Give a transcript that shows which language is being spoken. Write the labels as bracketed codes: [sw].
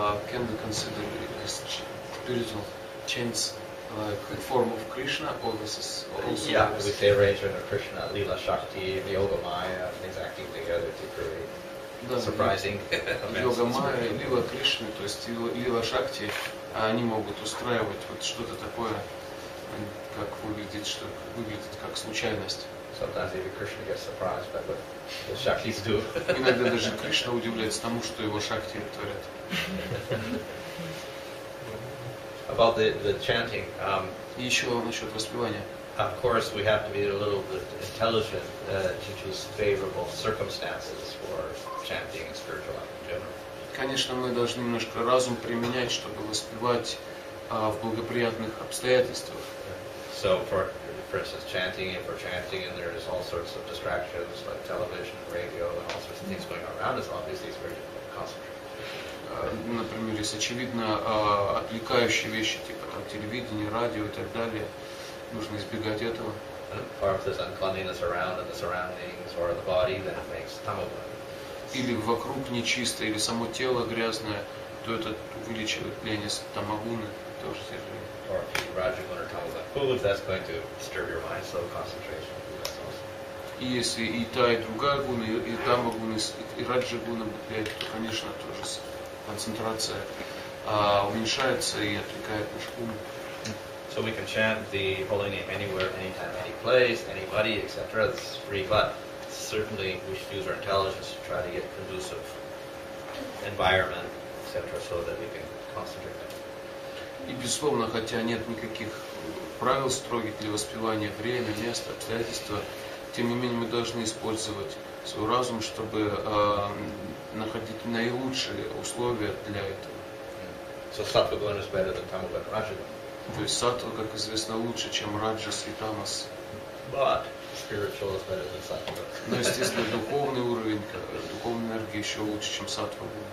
[en] Can we consider this spiritual chance like a form of Krishna, or this is also? Yeah, we say arrangement of Krishna, Lila Shakti, Yoga Maya, things acting together to create surprising events. [ru] Йога Майя, Лила Кришны, то есть Лила Шакти, они могут устраивать вот что-то такое, как выглядит, что выглядит как случайность. [en] Sometimes even Krishna gets surprised by what the Shaktis do. [ru] Иногда даже Кришна удивляется тому, что его Шакти творят. [en] About the chanting, [ru] И еще насчет воспевания. [en] of course we have to be a little bit intelligent to choose favorable circumstances for chanting and spiritual life in general. [ru] Конечно, мы должны немножко разум применять, чтобы воспевать в благоприятных обстоятельствах. [en] So for instance, chanting, if we're chanting and there's all sorts of distractions like television, radio, and all sorts of things going on around us, obviously it's very difficult to concentrate. [ru] Например, если очевидно отвлекающие вещи, типа там телевидение, радио и так далее, нужно избегать этого. [en] Or if there's uncleanliness around in the surroundings or the body, then it makes tamaguna. [ru] Или вокруг нечисто, или само тело грязное, то это увеличивает влияние тамагуны, тоже тяжелее. [en] Or if you rajaguna or tamaguna foods, that's going to disturb your mind, so concentration will be less also. [ru] И если и та, и другая гуна, и тамагуна, и раджагуна влияет, то, конечно, тоже концентрация уменьшается и отвлекает наш ум. [en] So we can chant the holy name anywhere, anytime, any place, anybody, etc. It's free, but certainly we should use our intelligence to try to get conducive environment, etc., so that we can concentrate. [ru] И, безусловно, хотя нет никаких правил строгих для воспевания, время, место, обстоятельства, тем не менее мы должны использовать свой разум, чтобы находить наилучшие условия для этого. [en] So sattva-guna is better than tamaguna and rajaguna. [ru] То есть саттва, как известно, лучше, чем раджас и тамас. [en] But spiritual is better than sattva. [ru] Но, естественно, духовный уровень, духовная энергия еще лучше, чем саттва.